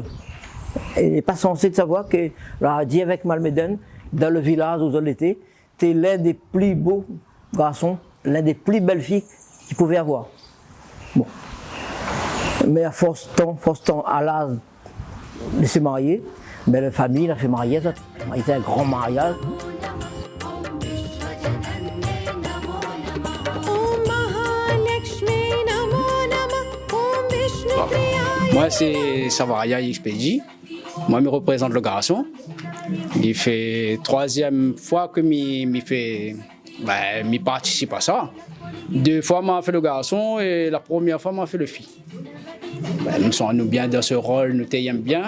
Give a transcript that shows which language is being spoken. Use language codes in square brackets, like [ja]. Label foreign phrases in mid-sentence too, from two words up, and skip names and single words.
[fr] Et il n'est pas censé savoir que Ladi avec Malmeden, dans le village où il était, c'était l'un des plus beaux garçons, l'un des plus belles filles qu'il pouvait avoir. Bon. Mais à force temps, à l'âge de se marier, mais la famille l'a fait marier, ça. C'était un grand mariage. [sa] ॐ महालक्ष्मी नमो नमः ॐ विष्णुप्रियायै [fr] Moi, c'est Savaria Expedi. Moi, je représente le garçon. Il fait troisième fois que je participe à ça. 2 fois, m'a fait le garçon et la première fois, m'a fait le fille. Nous sommes bien dans ce rôle, nous t'aimons bien.